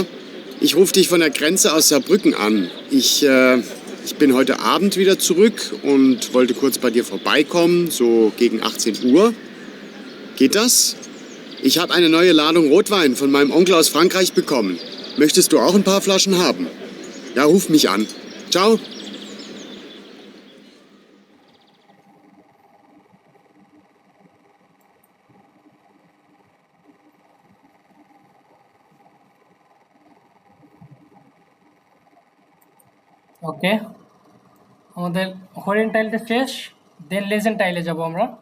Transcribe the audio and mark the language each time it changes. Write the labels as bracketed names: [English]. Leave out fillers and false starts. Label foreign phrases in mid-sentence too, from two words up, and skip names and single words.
[German] Ich rufe dich von der Grenze aus Saarbrücken an. Ich bin heute Abend wieder zurück und wollte kurz bei dir vorbeikommen, so gegen 18 Uhr. Geht das? Ich habe eine neue Ladung Rotwein von meinem Onkel aus Frankreich bekommen. Möchtest du auch ein paar Flaschen haben? Ja, ruf mich an. Ciao. [Bangla] ওকে, আমাদের হরিণ টাইলটা শেষ, দেন লেজেন্ড টাইলে যাব আমরা।